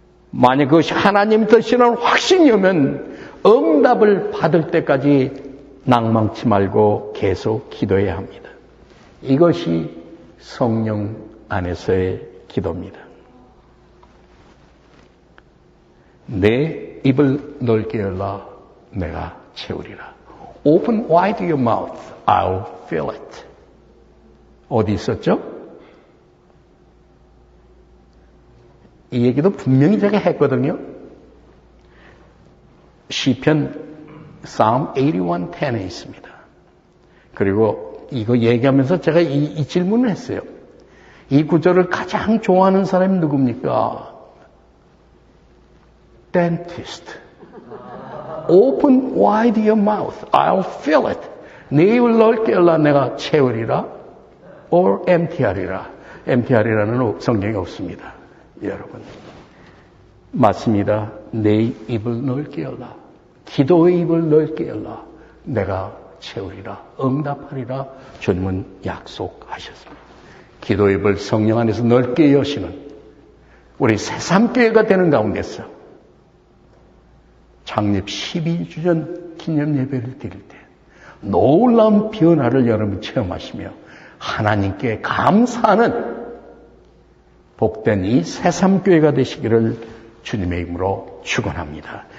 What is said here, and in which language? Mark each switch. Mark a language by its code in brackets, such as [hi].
[ko] 만약 그것이 하나님의 뜻이라는 확신이 오면 응답을 받을 때까지 낭망치 말고 계속 기도해야 합니다. 이것이 성령 안에서의 기도입니다. 내 입을 넓게 열라 내가 채우리라. [en] Open wide your mouth, I'll fill it. [ko] 어디 있었죠? 이 얘기도 분명히 제가 했거든요. 시편 Psalm 81:10에 있습니다. 그리고 이거 얘기하면서 제가 이 질문을 했어요. 이 구절을 가장 좋아하는 사람이 누굽니까? [en] Dentist. Open wide your mouth, I'll fill it. [ko] 내 입을 넓게 열라 내가 채우리라 [en] or empty하리라. [ko] MTR이라는 성경이 없습니다. 여러분. 맞습니다. 내 입을 넓게 열라. 기도의 입을 넓게 열라. 내가 채우리라. 응답하리라. 주님은 약속하셨습니다. 기도의 입을 성령 안에서 넓게 여시는 우리 새삼교회가 되는 가운데서 창립 12주년 기념 예배를 드릴 때 놀라운 변화를 여러분 체험하시며 하나님께 감사하는 복된 이 새삼교회가 되시기를 주님의 이름으로 축원합니다.